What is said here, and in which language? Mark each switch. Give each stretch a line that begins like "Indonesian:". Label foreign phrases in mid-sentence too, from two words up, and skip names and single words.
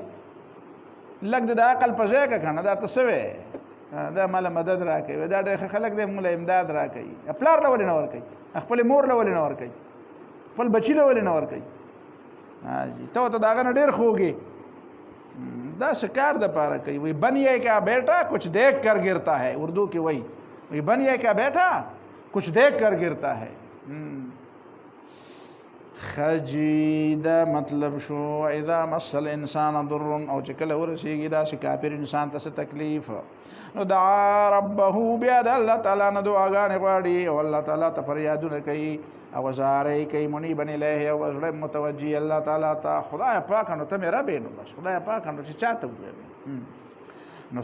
Pashto: لږ د عقل په ځای که که نه، دا ته څه وایې دا ماله مدد را کوي، دا ډېر ښه خلک دی، موږ له امداد را کوي. پلار له ولې نه ورکوي، خپلې مور له ولې نه ورکوي، خپل بچي له ولې نه ورکوي. ته ورته د هغه نه ډېر خوږې، دا شکار دپاره کوي.
Urdu: وی بنیے کا بیٹا کچھ دیکھ کر گرتا ہے، اردو کی وی بنیے کا بیٹا کچھ دیکھ کر گرتا ہے.
Pashto: خجی دا مطلب شو
Arabic: اذا مس الانسان ضر
Pashto: او چې کله ورسیږي دا چې کافر انسان ته تکلیف نو
Arabic: دعا ربه
Pashto: بیا د الله تعالی نه دعاګانې غواړي او الله تعالی ته فریادونه کوي او زارې کوي
Arabic: منیبا الیه
Pashto: او زړه متوجي الله تعالی ته خدای پاک نو ته مې رب نو بس خدای پاک نو چې چاته وګورې نو